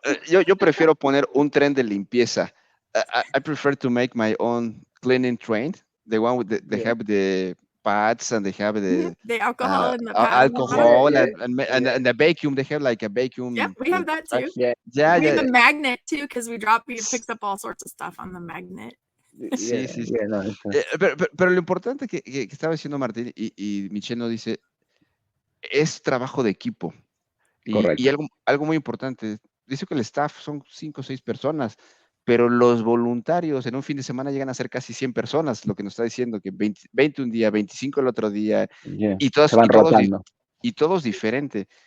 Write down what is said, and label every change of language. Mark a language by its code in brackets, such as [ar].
[es] Yo prefiero poner un tren de limpieza. [en] I prefer to make my own cleaning train, the one with they have the pads and they have the alcohol and the alcohol and the vacuum. They have like a vacuum. Yep, we have that too. Yeah. We have a magnet too because it picks up all sorts of stuff on the magnet. [es] Sí. Pero lo importante que estaba diciendo Martín y Michelle nos dice es trabajo de equipo. Y algo muy importante, dice que el staff son 5 o 6 personas, pero los voluntarios en un fin de semana llegan a ser casi 100 personas, lo que nos está diciendo, que 20 un día, 25 el otro día, y todos diferentes.